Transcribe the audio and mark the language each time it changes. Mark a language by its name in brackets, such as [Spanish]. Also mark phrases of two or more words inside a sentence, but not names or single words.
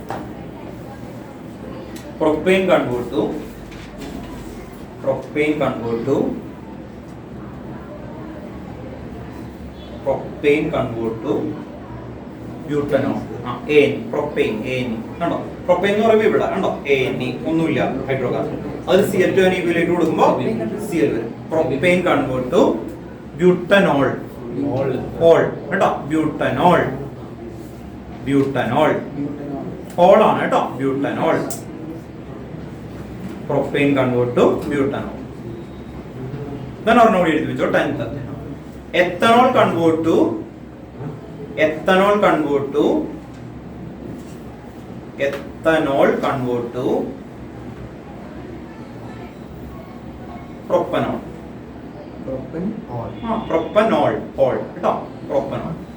[English] propane convert to propane convert to butanol. [Malayalam] propane കണ്ടോ, propane എന്ന് പറയുമ്പോൾ ഇവിടെ കണ്ടോ ANE ഒന്നുമില്ല, ഹൈഡ്രോകാർബൺ. അത് Cl2 ലേക്ക് കൊടുക്കുമ്പോൾ Cl വരും. [English] propane convert to butanol. [Malayalam] കേട്ടോ, butanol ഓൾ ആണ് കേട്ടോ, butanol. [English] propane convert to butanol. [Malayalam] then ഒരെണ്ണം കൂടി എഴുതി വെച്ചോ, [English] 10th. ethanol convert to propanol. [Malayalam] propanol കേട്ടോ, propanol.